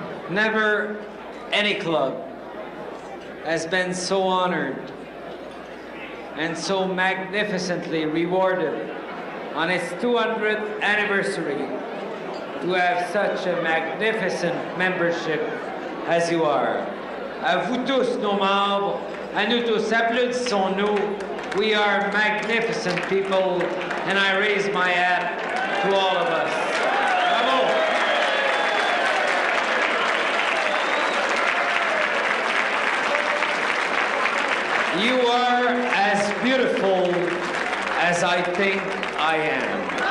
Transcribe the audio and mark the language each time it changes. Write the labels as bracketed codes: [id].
[en] Never any club has been so honored and so magnificently rewarded on its 200th anniversary to have such a magnificent membership as you are. [fr] À vous tous, nos membres, à nous tous, applaudissons-nous. [en] We are magnificent people, and I raise my hat to all of us. Bravo! You are as beautiful as I think I am.